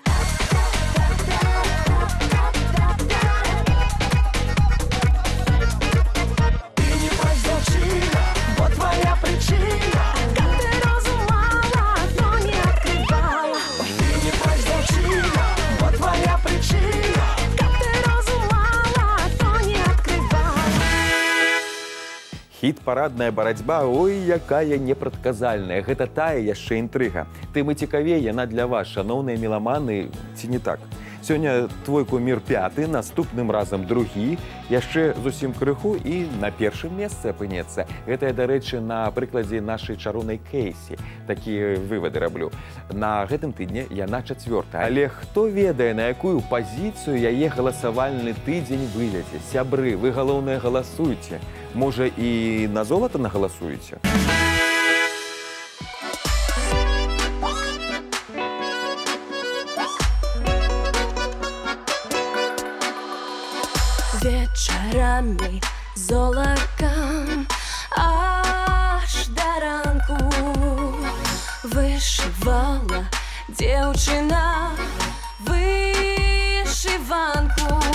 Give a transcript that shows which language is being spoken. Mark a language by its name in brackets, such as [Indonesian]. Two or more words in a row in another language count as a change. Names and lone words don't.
[Ukrainian] Ти не плачь, дівчина, бо твоя причина. [Belarusian] Хіт-парадная барацьба, ой, якая непрадказальная. Гэта тая яшчэ інтрыга. Тым і цікавей яна для вас, шаноўныя меламаны, ці не так? Сёння твой кумір 5, наступным разам 2, яшчэ зусім крыху і на першым месцы апынецца. Гэта, дарэчы, на прыкладзе нашай чароўнай Кейсі. Такія вывады раблю. На гэтым тыдні яна 4. Але хто ведае, на якую пазіцыю яе галасавальны тыдзень выведзе? Сябры, вы, галоўнае, галасуйце. Можа, і на золата нагаласуеце? [Ukrainian] Вечорами золотом аж до ранку вышивала девчина вышиванку.